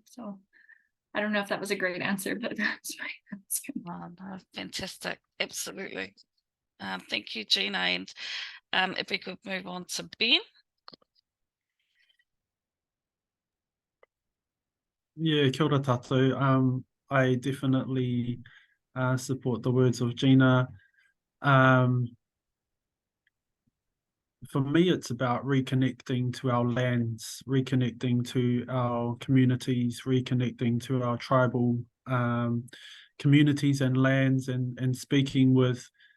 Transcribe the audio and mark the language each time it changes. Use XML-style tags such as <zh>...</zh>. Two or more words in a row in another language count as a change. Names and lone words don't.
<en>So I don't know if that was a great answer, but that's my answer. Oh, no, fantastic. Absolutely. Thank you, Gina. And if we could move on to Ben. Yeah,</en> <mi>kia ora tātou.</mi> <en>I definitely support the words of Gina. For me, it's about reconnecting to our lands, reconnecting to our communities, reconnecting to our tribal communities and lands, and speaking with</en>